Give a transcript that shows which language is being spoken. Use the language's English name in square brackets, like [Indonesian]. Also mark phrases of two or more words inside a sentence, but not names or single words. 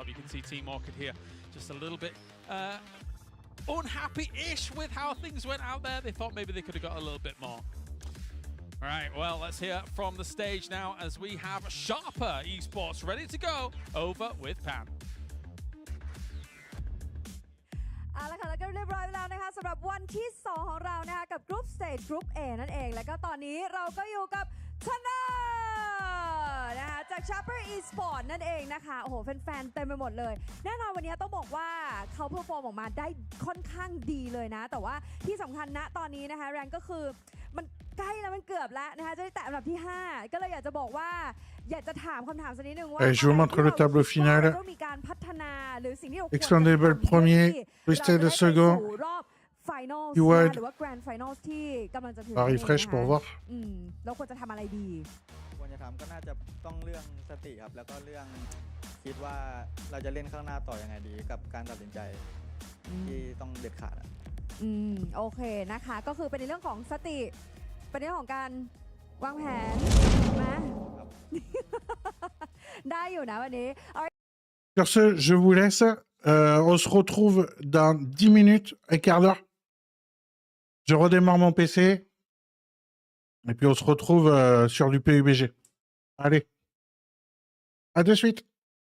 [English] You can see Team Orchid here just a little bit unhappy-ish with how things went out there. They thought maybe they could have got a little bit more. All right, well, let's hear from the stage now as we have Sharper Esports ready to go over with Pan. [Thai] เอาละค่ะแล้วก็เรียบร้อยไปแล้วนะคะสำหรับวันที่ 2 ของเรานะคะกับ [English] Group Stage Group A [Thai] นั่นเองแล้วก็ตอนนี้เราก็อยู่กับชนะนะคะจาก Sharper Esports นั่นเองนะคะโอ้โหแฟนๆเต็มไปหมดเลยแน่นอนวันนี้ต้องบอกว่าเขาเพอร์ฟอร์มออกมาได้ค่อนข้างดีเลยนะแต่ว่าที่สำคัญณตอนนี้นะคะแรงก็คือมันใกล้แล้วมันเกือบแล้วนะคะจะได้แตะอันดับที่ 5 ก็เลยอยากจะบอกว่าอยากจะถามคำถามสักนิดนึงว่า [French] Je vous montre le tableau final. [Thai] ต้องมีการพัฒนาหรือสิ่งที่เราควรจะ [French] Expandable premier, Twisted le second. [Thai] รอบ Finals หรือว่า [English] Grand Finals [Thai] ที่กำลังจะถึง [French] refresh pour voir. [Thai] เราควรจะทำอะไรดี ควรจะทำก็น่าจะต้องเรื่องสติครับแล้วก็เรื่องคิดว่าเราจะเล่นข้างหน้าต่อยังไงดีกับการตัดสินใจที่ต้องเด็ดขาด โอเคนะคะก็คือเป็นในเรื่องของสติเป็นเรื่องของการวางแผนนะได้อยู่นะวันนี้ [French] Sur ce, je vous laisse. On se retrouve dans 10 minutes, un quart d'heure. Je redémarre mon PC. Et puis on se retrouve sur du PUBG. Allez. À de suite.